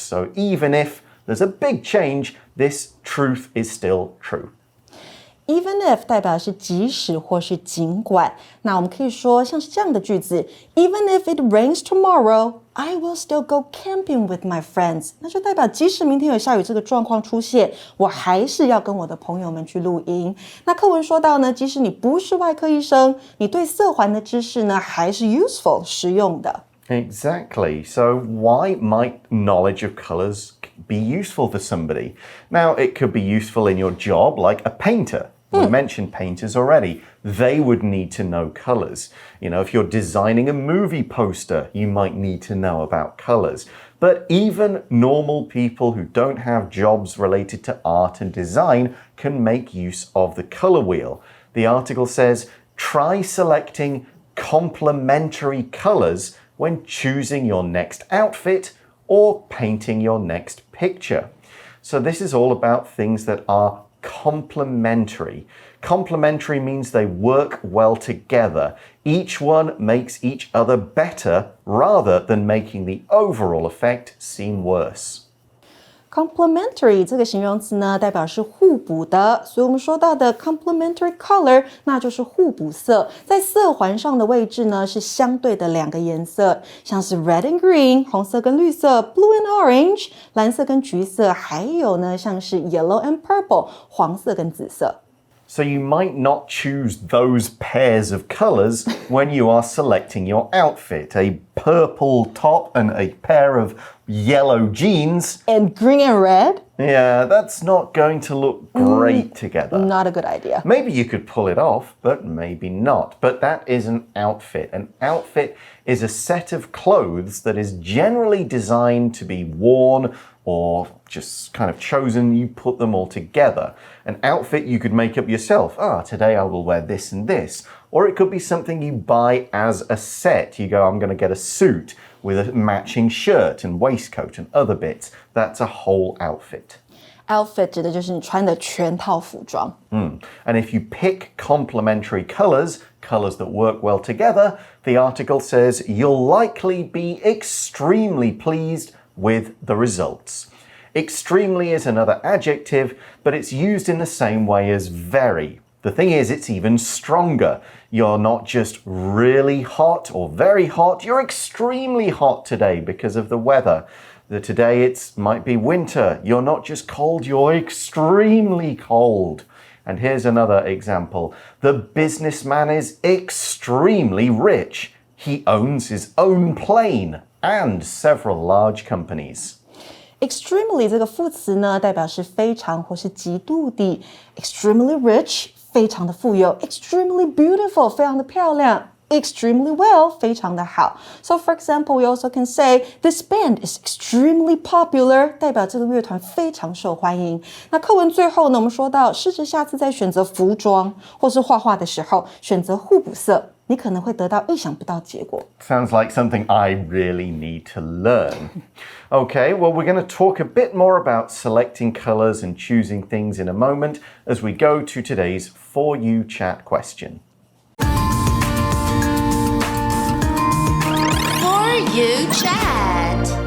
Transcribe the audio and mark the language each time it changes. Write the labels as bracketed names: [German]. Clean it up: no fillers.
[English] So even if there's a big change, this truth is still true. Even if 代表是即使或是尽管，那我们可以说像是这样的句子 Even if it rains tomorrow, I will still go camping with my friends. [Chinese] 那就代表即使明天有下雨这个状况出现，我还是要跟我的朋友们去露营。那课文说到呢，即使你不是外科医生，你对色环的知识呢还是 useful 实用的。 [English] Exactly. So why might knowledge of colors be useful for somebody? Now, it could be useful in your job, like a painter. We mentioned painters already. They would need to know colors. You know, if you're designing a movie poster, you might need to know about colors. But even normal people who don't have jobs related to art and design can make use of the color wheel. The article says, try selecting complementary colors when choosing your next outfit or painting your next picture. So this is all about things that are complementary. Complementary means they work well together. Each one makes each other better rather than making the overall effect seem worse. [Chinese] Complementary 这个形容词呢，代表是互补的，所以我们说到的 complementary color， 那就是互补色，在色环上的位置呢是相对的两个颜色，像是 [English] red and green [Chinese] 红色跟绿色 [English] blue and orange [Chinese] 蓝色跟橘色，还有呢像是 [English] yellow and purple [Chinese] 黄色跟紫色。 [English] So you might not choose those pairs of colors when you are selecting your outfit. A purple top and a pair of yellow jeans. And green and red? Yeah, that's not going to look great together. Not a good idea. Maybe you could pull it off, but maybe not. But that is an outfit. An outfit is a set of clothes that is generally designed to be worn or just kind of chosen, you put them all together. An outfit you could make up yourself. Today I will wear this and this. Or it could be something you buy as a set. You go, I'm going to get a suit with a matching shirt and waistcoat and other bits. That's a whole outfit. [Chinese] Outfit 指的就是你穿的全套服装。 [English] And if you pick complementary colors, colors that work well together, the article says you'll likely be extremely pleased with the results. Extremely is another adjective, but it's used in the same way as very. The thing is, it's even stronger. You're not just really hot or very hot, you're extremely hot today because of the weather. Today it might be winter. You're not just cold, you're extremely cold. And here's another example. The businessman is extremely rich. He owns his own plane and several large companies. [Chinese] Extremely 这个副词呢，代表是非常或是极度的 [English] extremely rich [Chinese] 非常的富有 [English] extremely beautiful [Chinese] 非常的漂亮 [English] extremely well [Chinese] 非常的好 [English] So for example, we also can say this band is extremely popular [Chinese] 代表这个乐团非常受欢迎那课文最后呢，我们说到试着下次在选择服装或是画画的时候选择互补色你可能会得到意想不到结果 [English] Sounds like something I really need to learn. Okay, well, we're going to talk a bit more about selecting colors and choosing things in a moment as we go to today's For You Chat question. For You Chat.